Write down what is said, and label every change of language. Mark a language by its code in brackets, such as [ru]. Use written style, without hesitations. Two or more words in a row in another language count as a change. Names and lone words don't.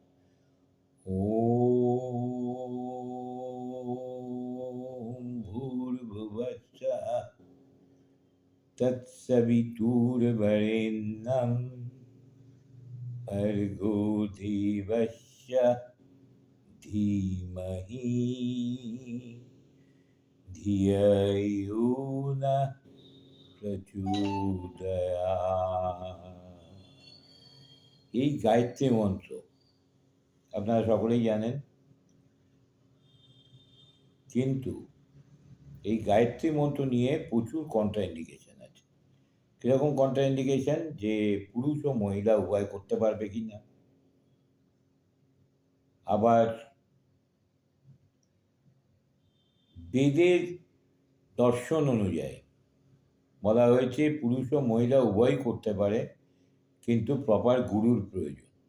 [sa] ॐ भूर्भुवस्सुः तत्सवितुर्वरेण्यं भर्गो देवस्य धीमहि धियो यो न প্রচোদয়াৎ। [bn] এই গায়ত্রী মন্ত্র আপনারা সকলেই জানেন, কিন্তু এই গায়ত্রী মন্ত্র নিয়ে প্রচুর কন্ট্রাইন্ডিকেশন আছে। কীরকম কন্ট্রাইন্ডিকেশন? যে পুরুষ ও মহিলা উভয় করতে পারবে কি না, আবার বেদের দর্শন অনুযায়ী বলা হয়েছে পুরুষ ও মহিলা উভয়ই করতে পারে, কিন্তু প্রপার গুরুর প্রয়োজন।